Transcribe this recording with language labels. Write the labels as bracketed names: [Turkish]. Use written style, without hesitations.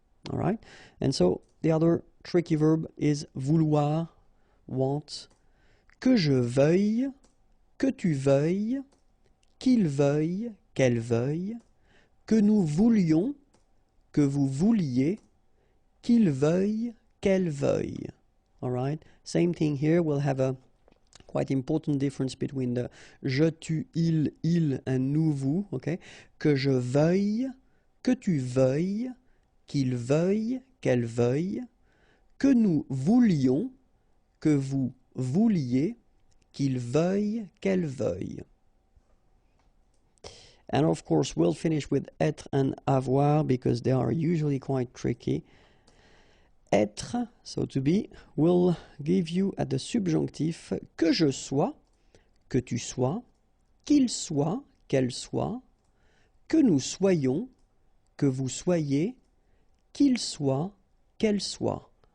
[English] all right, and so the other tricky verb is vouloir, want, [French] que je veuille, que tu veuilles, qu'il veuille, qu'elle veuille, que nous voulions, que vous vouliez, qu'il veuille, qu'elle veuille. [English] All right? Same thing here. We'll have a quite important difference between the je, tu, il and nous, vous. Okay? [French] Que je veuille, que tu veuilles, qu'il veuille, qu'elle veuille, que nous voulions, que vous vouliez, qu'il veuille, qu'elle veuille. [English] And of course, we'll finish with être and avoir because they are usually quite tricky. [French] Être, [English] so to be, will give you at the subjunctif [French] que je sois, que tu sois, qu'il soit, qu'elle soit, que nous soyons, que vous soyez, qu'il soit, qu'elle soit.